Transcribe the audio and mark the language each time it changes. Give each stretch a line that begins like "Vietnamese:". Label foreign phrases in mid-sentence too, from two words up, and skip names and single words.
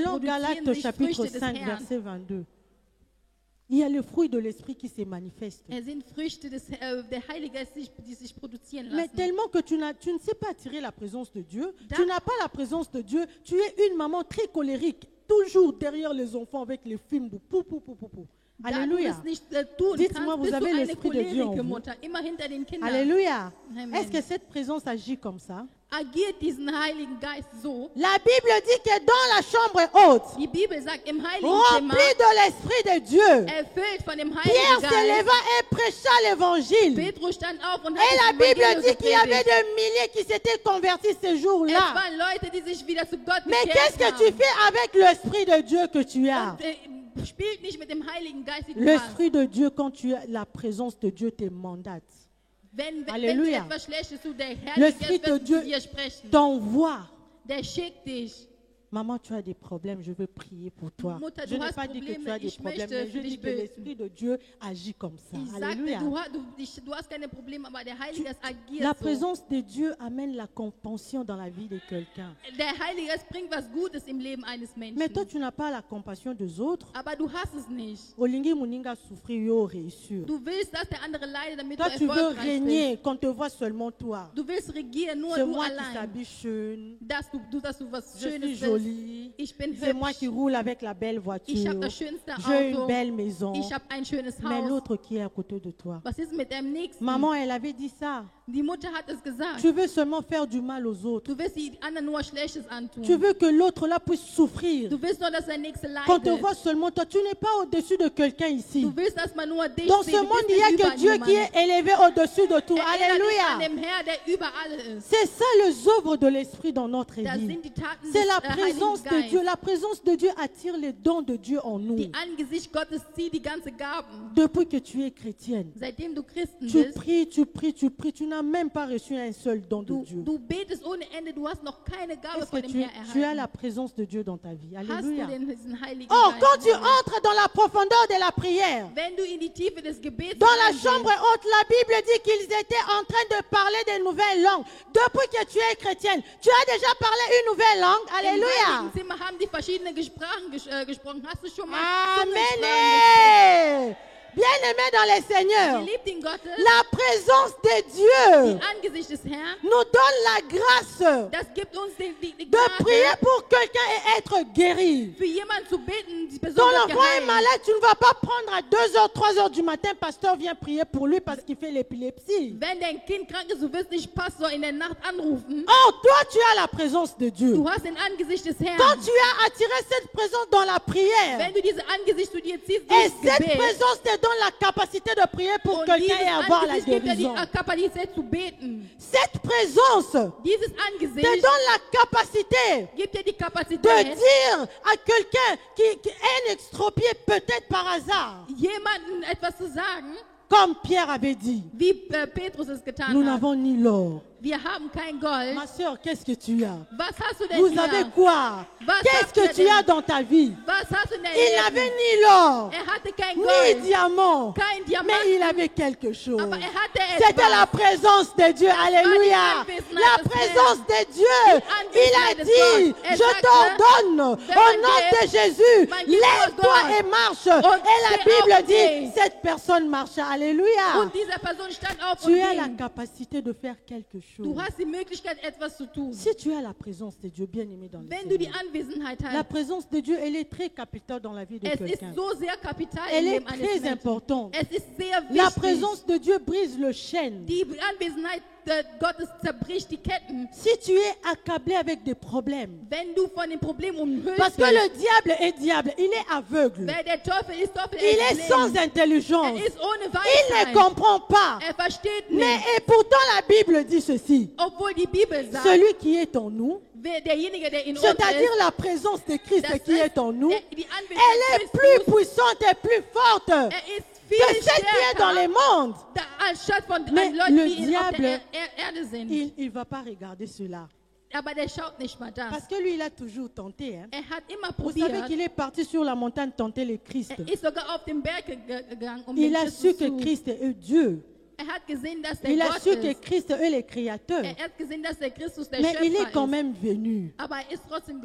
French: Selon
German: produzieren
French: Galates
German: sich
French: chapitre
German: Früchte des 5, Herrn.
French: verset 22. Il y a le fruit de l'Esprit qui se manifeste.
German: Es sind Früchte der Heilige Geist, die sich produzieren
French: Mais
German: lassen.
French: tellement que tu ne sais pas attirer la présence de Dieu,
German: Da-
French: tu n'as pas la présence de Dieu, tu es une maman très colérique, toujours derrière les enfants avec les films. Pou, pou, pou, pou, pou.
German: Da du
French: Alléluia.
German: es nicht tun
French: Dites-moi,
German: kannst,
French: vous
German: bist du
French: avez
German: eine
French: l'Esprit de Dieu en
German: cholerige
French: vous.
German: Mutter, immer hinter den Kindern.
French: Alléluia. Amen. Est-ce que cette présence agit comme ça?
German: Agiert diesen Heiligen Geist so.
French: La Bible dit que dans la chambre haute,
German: Die Bibel sagt, im Heiligen
French: remplie
German: Zimmer,
French: de l'Esprit de Dieu,
German: erfüllt von dem
French: Pierre
German: Heiligen
French: se
German: Geist.
French: leva et prêcha l'évangile.
German: Petrus stand auf und
French: Et
German: hat
French: la
German: das
French: Bible
German: Evangelium
French: dit qu'il y avait
German: gepredigt.
French: des milliers qui s'étaient convertis ce
German: Es
French: jour-là.
German: waren Leute, die sich wieder zu Gott
French: Mais
German: bekehrt
French: qu'est-ce que tu
German: haben.
French: fais avec l'Esprit de Dieu que tu as?
German: Und, spielt nicht mit dem Heiligen Geist, den du hast.
French: L'Esprit de Dieu, quand tu as la présence de Dieu, te mandate.
German: Wenn du
French: Alléluia.
German: etwas Schlechtes tust, der Heilige
French: L'Esprit
German: Geist
French: de
German: wird
French: Dieu
German: zu dir sprechen.
French: t'envoie.
German: Der schickt dich.
French: Maman, tu as des problèmes, je veux prier pour toi.
German: Mutter,
French: Je
German: du
French: n'ai
German: hast
French: pas dit que tu
German: Probleme,
French: as des
German: ich
French: problèmes,
German: möchte
French: mais je
German: für
French: dis
German: dich
French: que
German: beten.
French: l'Esprit de Dieu agit comme ça.
German: Ich sagte,
French: Alléluia.
German: du hast keine Probleme, aber der Heilige Geist agiert
French: La
German: so.
French: présence de Dieu amène la compassion dans la vie de quelqu'un.
German: Der Heilige Geist bringt was Gutes im Leben eines
French: Mais
German: Menschen.
French: toi, tu n'as pas la compassion des autres.
German: Aber du hast es nicht.
Lingala: Olingi muninga souffrir, yo réussir.
German: Du willst, dass der andere leidet, damit
French: Toi,
German: du
French: tu veux
German: erfolgreich bist.
French: régner, qu'on te voit seulement toi.
German: Du willst regieren, nur
French: C'est
German: du
French: moi qui allein. s'habille schön.
German: Dass du was
French: Je suis
German: Schönes bist.
French: jolie.
German: Ich bin
French: C'est moi
German: hübsch.
French: qui roule avec la belle
German: Ich
French: voiture.
German: habe das schönste
French: J'ai une
German: Auto.
French: belle maison.
German: Ich habe ein schönes
French: Mais
German: Haus.
French: l'autre qui est à côté de toi.
German: Was ist mit deinem Nächsten?
French: Maman, elle avait dit ça.
German: Die Mutter hat es gesagt.
French: Tu veux seulement faire du mal aux autres.
German: Du willst die anderen nur Schlechtes antun.
French: Tu veux que l'autre là puisse souffrir.
German: Du willst nur, dass der Nächste
French: Qu'on te
German: leidet.
French: voit seulement toi. Tu n'es pas au-dessus de quelqu'un ici.
German: Du willst, dass man nur dich
French: Dans
German: sieht.
French: ce
German: Du
French: monde,
German: bist
French: il n'y a
German: nicht
French: que
German: über
French: Dieu qui
German: niemanden.
French: est élevé au-dessus de tout.
German: Erinnere dich an
French: Alléluia.
German: dem Herr, der über alle ist.
French: C'est ça les œuvres de l'Esprit dans notre
German: Das
French: vie.
German: sind die Taten
French: C'est
German: des
French: la
German: Heiligen
French: présence de
German: Geistes.
French: Dieu. La présence de Dieu attire les dons de Dieu en nous.
German: Die Angesicht Gottes zieht die ganze Gaben.
French: Depuis que tu es chrétienne,
German: Seitdem du Christen
French: tu
German: bist,
French: pries, tu pries, tu pries. Tu n'as même pas reçu un seul don de Dieu.
German: du betest ohne Ende, du hast noch keine Gabe
French: Est-ce
German: von
French: que
German: dem
French: tu,
German: Herr
French: tu as
German: erhalten.
French: la présence de Dieu dans ta vie?
German: Hast du
French: Alléluia.
German: diesen Heiligen
French: Or,
German: Geist?
French: quand tu entres dans la profondeur de la prière,
German: Wenn du in die Tiefe des Gebets
French: dans la
German: reingehst,
French: chambre haute, la Bible dit qu'ils étaient en train de parler des nouvelles langues. Depuis que tu es chrétienne, tu as déjà parlé une nouvelle langue.
German: im
French: Alléluia.
German: Heiligen Zimmer haben die verschiedene Sprachen gesprochen. Hast du schon mal
French: Amen.
German: Zungensprachen
French: Bien-aimé dans les Seigneurs,
German: gesprochen? Geliebten Gottes,
French: la présence de Dieu
German: Angesicht des Herrn,
French: nous donne la grâce
German: das gibt uns die
French: de
German: Gnade,
French: prier pour quelqu'un et être guéri.
German: für jemanden zu beten, die Person
French: Ton
German: wird
French: enfant est
German: geheilt.
French: malade, tu ne vas pas prendre à 2h, 3h du matin, pasteur vient prier pour lui parce qu'il fait l'épilepsie.
German: Wenn dein Kind krank ist, du wirst nicht Pastor in der Nacht anrufen.
French: Or, toi, tu as la présence de Dieu.
German: Du hast den Angesicht des Herrn.
French: Quand tu as attiré cette présence dans la prière,
German: Wenn du diese Angesicht zu dir ziehst,
French: et
German: durchs
French: cette
German: Gebet,
French: présence te donne la capacité de prier pour
German: Und
French: quelqu'un
German: dieses
French: et avoir la
German: Angesicht gibt dir die
French: guérison.
German: Kapazität zu beten.
French: Cette présence
German: Dieses
French: te
German: Angesicht
French: donne la capacité
German: gibt dir die
French: de
German: Kapazität,
French: dire à quelqu'un qui est extropié peut-être par hasard,
German: jemandem etwas zu sagen,
French: comme Pierre avait dit,
German: wie Petrus es getan
French: nous
German: hat.
French: n'avons ni l'or.
German: Wir haben kein Gold.
French: Ma soeur, qu'est-ce que tu as?
German: Was hast du denn
French: Vous
German: hier?
French: avez quoi?
German: Was
French: Qu'est-ce
German: habt
French: que
German: ihr
French: tu
German: denn?
French: as dans ta vie?
German: Was hast du denn
French: Il
German: hier?
French: n'avait ni l'or,
German: Er hatte kein
French: ni
German: Gold,
French: diamant,
German: kein Diamant,
French: mais il avait quelque chose.
German: aber er hatte
French: C'était
German: etwas.
French: la présence de Dieu. Alléluia. La présence de Dieu. Il a dit, je t'ordonne au nom de Jésus, lève-toi et marche. Et la Bible dit, cette personne marcha. Alléluia.
German: Und diese Person stand auf
French: Tu
German: und
French: as la
German: ging.
French: capacité de faire quelque chose.
German: Du hast die Möglichkeit, etwas zu tun.
French: Si tu as la présence de Dieu, bien aimé dans le
German: Wenn du die
French: Seigneur,
German: Anwesenheit
French: la
German: hast,
French: présence de Dieu, elle est très capitale dans la vie de
German: es ist
French: quelqu'un.
German: so sehr kapital
French: Elle
German: im
French: est
German: Leben eines
French: très
German: Menschen.
French: importante.
German: Es ist sehr
French: La
German: wichtig.
French: présence de Dieu brise le chêne.
German: Die Anwesenheit Gottes zerbricht die Ketten.
French: Si tu es accablé avec des problèmes,
German: Wenn du von dem Problem umhüllt
French: parce que
German: bist,
French: le diable est diable, il est aveugle,
German: wer der Teufel ist,
French: il est sans
German: blind.
French: intelligence,
German: Er ist ohne
French: il
German: Weisheit.
French: ne comprend pas.
German: Er versteht
French: Mais
German: nicht.
French: et pourtant la Bible dit ceci,
German: Obwohl die Bibel sagt,
French: celui qui est en nous,
German: derjenige, der in uns
French: c'est-à-dire
German: ist,
French: la présence de Christ
German: das
French: qui
German: heißt,
French: est en nous,
German: die Anwesenheit
French: elle est plus
German: Christus,
French: puissante et plus forte
German: er ist
French: que
German: viel
French: celle qui est dans les
German: stärker
French: mondes.
German: anstatt von
French: Mais
German: Leuten,
French: le
German: die auf
French: diable,
German: der Erde sind.
French: Il ne va pas regarder cela.
German: Aber der schaut nicht mal das.
French: Parce que lui, il a toujours tenté. Hein.
German: Er hat immer
French: Vous savez
German: probiert.
French: qu'il est parti sur la montagne tenter le Christ.
German: Er ist sogar auf den Berg gegangen, um
French: Il
German: den
French: a
German: Christus
French: su que
German: zu...
French: Christ est Dieu.
German: Er hat gesehen, dass der
French: Il a
German: Gott
French: su que
German: ist.
French: Christ est le Créateur.
German: Er hat gesehen, dass der Christus der
French: Mais il est
German: Schöpfer
French: quand
German: ist.
French: même venu.
German: Aber er ist trotzdem